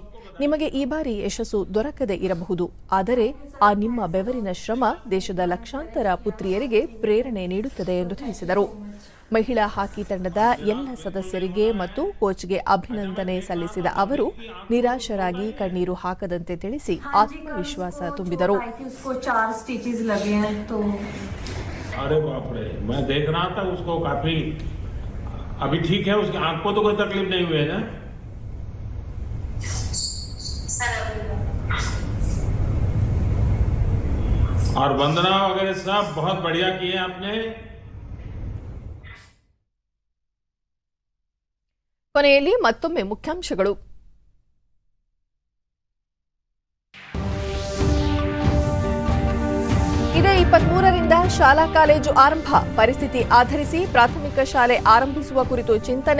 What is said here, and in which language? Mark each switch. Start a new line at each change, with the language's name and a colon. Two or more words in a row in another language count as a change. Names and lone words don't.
Kannada: ನಿಮಗೆ ಈ ಬಾರಿ ಯಶಸ್ಸು ದೊರಕದೇ ಇರಬಹುದು, ಆದರೆ ಆ ನಿಮ್ಮ ಬೆವರಿನ ಶ್ರಮ ದೇಶದ ಲಕ್ಷಾಂತರ ಪುತ್ರಿಯರಿಗೆ ಪ್ರೇರಣೆ ನೀಡುತ್ತದೆ ಎಂದು ತಿಳಿಸಿದರು. ಮಹಿಳಾ ಹಾಕಿ ತಂಡದ ಎಲ್ಲ ಸದಸ್ಯರಿಗೆ ಮತ್ತು ಕೋಚ್ಗೆ ಅಭಿನಂದನೆ ಸಲ್ಲಿಸಿದ ಅವರು ನಿರಾಶರಾಗಿ ಕಣ್ಣೀರು ಹಾಕದಂತೆ ತಿಳಿಸಿ ಆತ್ಮವಿಶ್ವಾಸ ತುಂಬಿದರು.
Hindi: अरे बाप रे, मैं देख रहा था उसको काफी अभी ठीक है, उसकी आंख को तो कोई तकलीफ नहीं हुई है ना? और वंदना वगैरह सब बहुत बढ़िया किए आपने.
Kannada: ಕೊನೆಯಲ್ಲಿ ಮತ್ತೊಮ್ಮೆ ಮುಖ್ಯಾಂಶಗಳು. ಇದೇ 23ರಿಂದ ಶಾಲಾ ಕಾಲೇಜು ಆರಂಭ. ಪರಿಸ್ಥಿತಿ ಆಧರಿಸಿ ಪ್ರಾಥಮಿಕ ಶಾಲೆ ಆರಂಭಿಸುವ ಕುರಿತು ಚಿಂತನೆ.